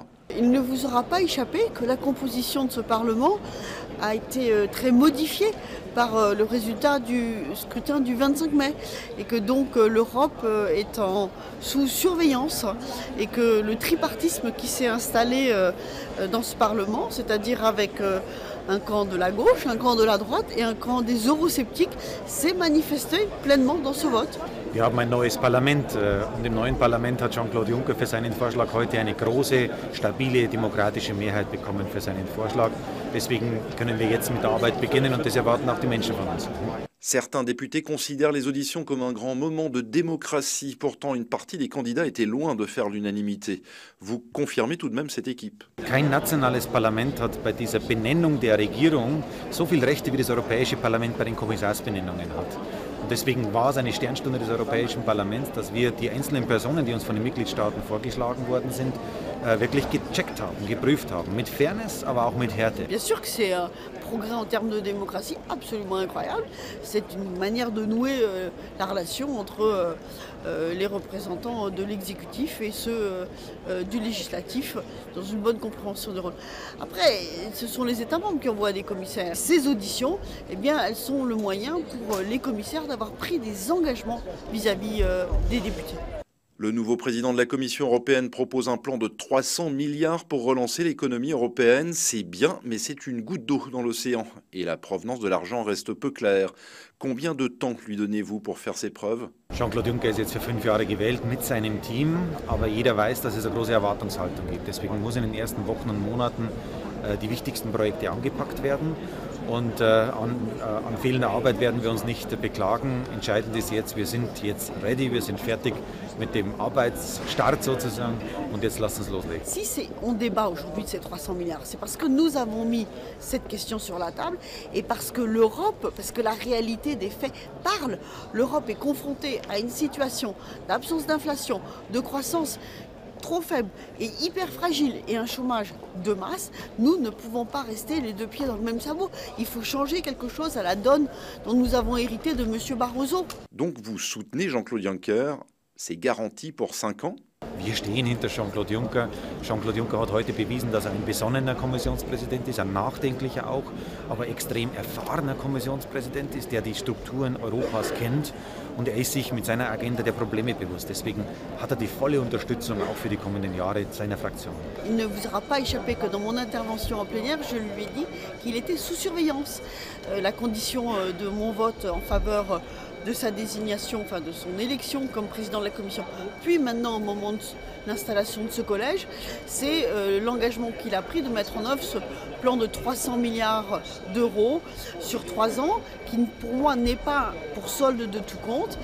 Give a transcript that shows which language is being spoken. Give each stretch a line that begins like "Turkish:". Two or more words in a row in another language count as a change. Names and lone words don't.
French: Il ne vous aura pas échappé que la composition de ce Parlement a été très modifiée par le résultat du scrutin du 25 mai et que donc l'Europe est sous surveillance et que le tripartisme qui s'est installé dans ce Parlement, c'est-à-dire avec un camp de la gauche, un camp de la droite et un camp des eurosceptiques, s'est manifesté pleinement dans ce vote.
German: Wir haben ein neues Parlament und im neuen Parlament hat Jean-Claude Juncker für seinen Vorschlag heute eine große, stabile, demokratische Mehrheit bekommen für seinen Vorschlag. Deswegen können wir jetzt mit der Arbeit beginnen und das erwarten auch die Menschen von uns.
French: Certains députés considèrent les auditions comme un grand moment de démocratie. Pourtant, une partie des candidats était loin de faire l'unanimité. Vous confirmez tout de même cette équipe?
German: Kein nationales Parlament hat bei dieser Benennung der Regierung so viele Rechte wie das Europäische Parlament bei den Kommissarsbenennungen hat. Und deswegen war es eine Sternstunde des Europäischen Parlaments, dass wir die einzelnen Personen, die uns von den Mitgliedstaaten vorgeschlagen worden sind, wirklich gecheckt haben, geprüft haben. Mit Fairness, aber auch mit Härte.
French: Bien sûr que c'est un progrès en termes de démocratie absolument incroyable. C'est une manière de nouer la relation entre les représentants de l'exécutif et ceux du législatif dans une bonne compréhension de rôle. Après, ce sont les États membres qui envoient des commissaires. Ces auditions, eh bien, elles sont le moyen pour les commissaires d'avoir pris des engagements vis-à-vis des députés. Le nouveau président de la Commission européenne propose un plan de 300 milliards pour relancer l'économie européenne. C'est bien, mais c'est une goutte d'eau dans l'océan. Et la provenance de l'argent reste peu claire. Combien de temps lui donnez-vous pour faire ses preuves?
German: Jean-Claude Juncker ist jetzt für 5 Jahre gewählt mit seinem Team, aber jeder weiß, dass es eine große Erwartungshaltung gibt. Deswegen muss in den ersten Wochen und Monaten die wichtigsten Projekte angepackt werden. Und an fehlender Arbeit werden wir uns nicht beklagen. Entscheidend ist jetzt, wir sind jetzt ready, wir sind fertig mit dem Arbeitsstart sozusagen und jetzt lasst uns loslegen.
French: Si on débat aujourd'hui de ces 300 milliards, c'est parce que nous avons mis cette question sur la table et parce que l'Europe, parce que la réalité des faits parle. L'Europe est confrontée à une situation d'absence d'inflation, de croissance trop faible et hyper fragile et un chômage de masse, nous ne pouvons pas rester les deux pieds dans le même sabot. Il faut changer quelque chose à la donne dont nous avons hérité de M. Barroso. Donc vous soutenez Jean-Claude Juncker? C'est garanti pour 5 ans?
German: Wir stehen hinter Jean-Claude Juncker. Jean-Claude Juncker hat heute bewiesen, dass er ein besonnener Kommissionspräsident ist, ein nachdenklicher auch, aber extrem erfahrener Kommissionspräsident ist, der die Strukturen Europas kennt und er ist sich mit seiner Agenda der Probleme bewusst. Deswegen hat er die volle Unterstützung auch für die kommenden Jahre seiner Fraktion.
French: Il ne vous aura pas échappé que dans mon intervention en plénière, je lui ai dit qu'il était sous surveillance. La condition de mon vote en faveur de sa désignation, enfin de son élection comme président de la Commission, puis maintenant au moment de l'installation de ce collège, c'est l'engagement qu'il a pris de mettre en œuvre ce plan de 300 milliards d'euros sur 3 ans, qui pour moi n'est pas pour solde de tout compte.